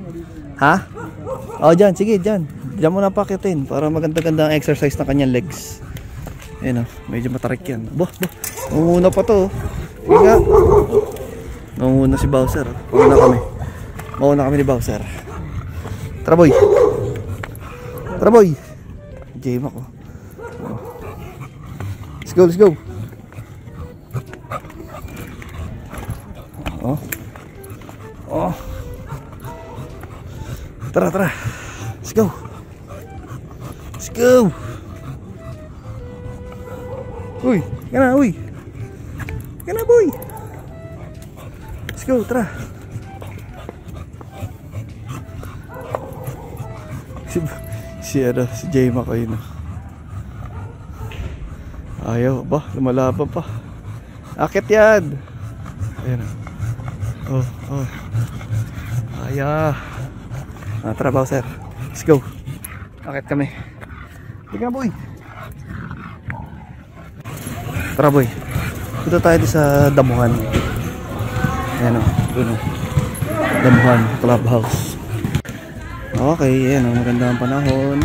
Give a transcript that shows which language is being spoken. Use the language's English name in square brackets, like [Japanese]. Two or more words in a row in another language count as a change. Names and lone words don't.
[Filipino] Ha? Dyan, sige, dyan. Diyan mo na pakitin para maganda-ganda ang exercise ng kanyang legs. Ayan medyo matarik yan. Manguna pa to. Sige nga. Manguna si Bowser. Mauna kami ni Bowser. Tara boy. J-Mac oh. [English] Let's go. Tara. Let's go. [Filipino] Uy, kana boy. [English] Let's go, [Filipino] tara. Si J-Mac ayun. Ayaw ba, lumalaban pa. Akit yan. Ayun. Tara Bowser, [English] let's go. [Filipino] Akit kami. Tingnan boy. Tara boy. Dito tayo sa damuhan. Ayan doon Damuhan Clubhouse. Okay, ayan maganda ang panahon.